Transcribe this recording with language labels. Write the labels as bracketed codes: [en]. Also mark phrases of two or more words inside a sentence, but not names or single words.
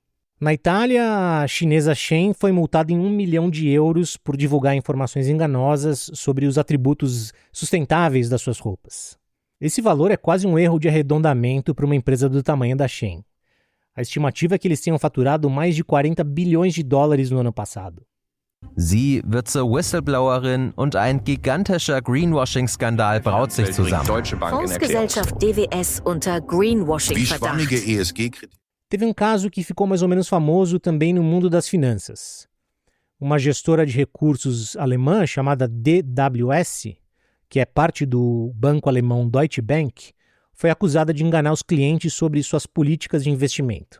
[pt] Na Itália, a chinesa Shein foi multada em 1 milhão de euros por divulgar informações enganosas sobre os atributos sustentáveis das suas roupas. Esse valor é quase um erro de arredondamento para uma empresa do tamanho da Shein. A estimativa é que eles tenham faturado mais de 40 bilhões de dólares no ano passado. [de] Sie wird zur Whistleblowerin und ein gigantischer Greenwashing-Skandal braut sich zusammen. Fondsgesellschaft DWS unter Greenwashing-Verdacht. [pt] Teve um caso que ficou mais ou menos famoso também no mundo das finanças. Uma gestora de recursos alemã chamada DWS, que é parte do banco alemão Deutsche Bank, foi acusada de enganar os clientes sobre suas políticas de investimento.